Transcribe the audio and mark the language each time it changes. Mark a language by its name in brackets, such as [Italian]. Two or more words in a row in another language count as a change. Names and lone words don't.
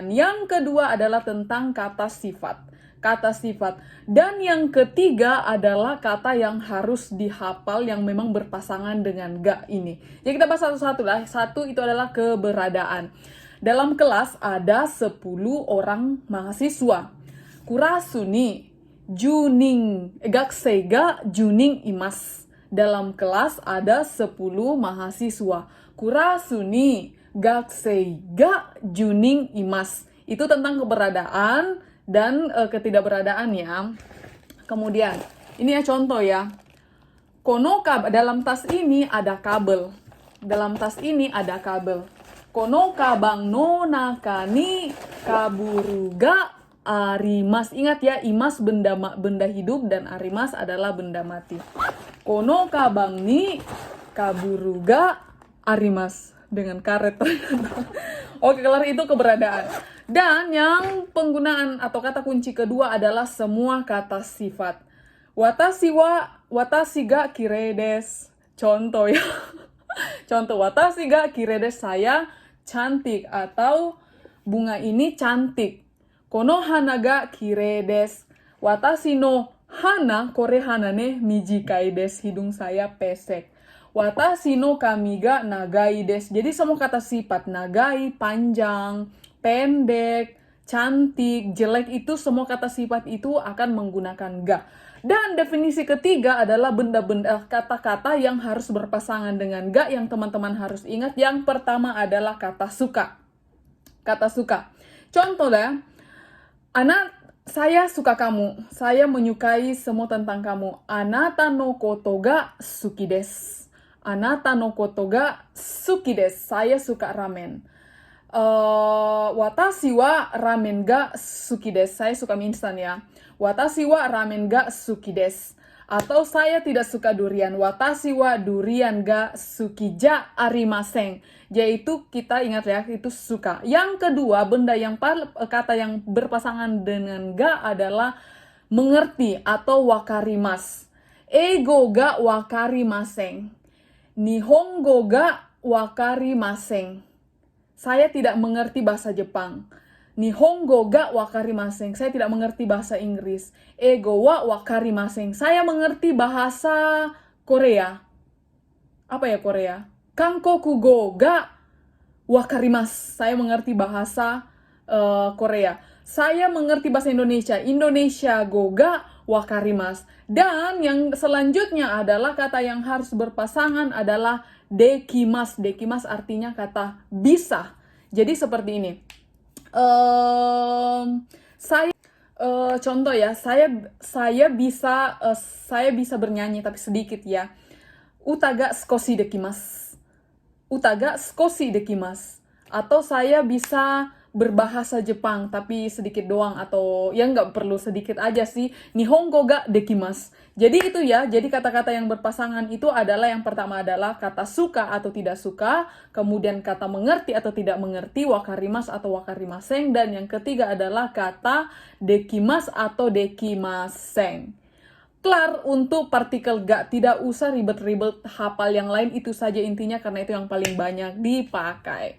[Indonesian] Yang kedua adalah tentang kata sifat. Kata sifat. Dan yang ketiga adalah kata yang harus dihafal yang memang berpasangan dengan ga ini. Jadi kita bahas satu-satu lah. Satu itu adalah keberadaan. Dalam kelas ada 10 orang mahasiswa. [Japanese] クラス に 十人 学生 が 十人 います. [Indonesian] Dalam kelas ada 10 mahasiswa. [Japanese] クラス に 学生 が 十人 います. [Indonesian] Itu tentang keberadaan dan ketidakberadaannya. Kemudian, ini ya contoh ya. Kono dalam tas ini ada kabel. Dalam tas ini ada kabel. [Japanese] この カバン の 中 に ケーブル が あります. [Indonesian] Ingat ya, imas benda hidup dan arimas adalah benda mati. [Japanese] この カバン に ケーブル が あります. [Indonesian] Dengan karet. Oke, kelar itu keberadaan. Dan yang penggunaan atau kata kunci kedua adalah semua kata sifat. [Japanese] 私 が 綺麗 です. [Indonesian] Contoh ya. Contoh, [Japanese] 私 が 綺麗 です, [Indonesian] saya cantik, atau bunga ini cantik. [Japanese] この 花 が 綺麗 です. 私 の 鼻、これ 鼻 ね 短い です. [Indonesian] Hidung saya pesek. [Japanese] 私 の 髪 が 長い です. [Indonesian] Jadi semua kata sifat, nagai, panjang, pendek, cantik, jelek, itu semua kata sifat itu akan menggunakan ga. Dan definisi ketiga adalah benda-benda kata-kata yang harus berpasangan dengan ga yang teman-teman harus ingat. Yang pertama adalah kata suka. Kata suka. Contoh ya, saya suka kamu. Saya menyukai semua tentang kamu. [Japanese] あなた の こと が 好き です。あなた の こと が 好き です. [Indonesian] Saya suka ramen. [Japanese] 私 は ラーメン が 好き です. [Indonesian] Saya suka mie instan ya. [Japanese] 私 は ラーメン が 好き です. [Indonesian] Atau saya tidak suka durian. [Japanese] 私 は ドリアン が 好き じゃ ありません. [Indonesian] Yaitu kita ingat ya, itu suka. Yang kedua, kata yang berpasangan dengan ga adalah mengerti atau wakarimasu. [Japanese] 英語 が 分かりません。日本語 が 分かりません. [Indonesian] Saya tidak mengerti bahasa Jepang. [Japanese] 日本語 が 分かりません. [Indonesian] Saya tidak mengerti bahasa Inggris. [Japanese] 英語 は 分かりません. [Indonesian] Saya mengerti bahasa Korea. Apa ya Korea? [Japanese] 韓国語 が 分かります. [Indonesian] Saya mengerti bahasa Korea. Saya mengerti bahasa Indonesia. [Japanese] インドネシア 語 が 分かります. [Indonesian] Dan yang selanjutnya adalah kata yang harus berpasangan adalah dekimasu. Dekimasu artinya kata bisa. Jadi seperti ini. Contoh ya, saya bisa bernyanyi tapi sedikit ya. [Japanese] 歌が 少し できます. 歌が 少し できます. [Indonesian] Atau saya bisa berbahasa Jepang tapi sedikit doang, atau ya nggak perlu sedikit aja sih. [Japanese] 日本語 が できます. [Indonesian] Jadi itu ya, jadi kata-kata yang berpasangan itu adalah yang pertama adalah kata suka atau tidak suka, kemudian kata mengerti atau tidak mengerti, wakarimasu atau wakarimasen, dan yang ketiga adalah kata dekimasu atau dekimasen. Kelar untuk partikel ga, tidak usah ribet-ribet hafal yang lain, itu saja intinya karena itu yang paling banyak dipakai.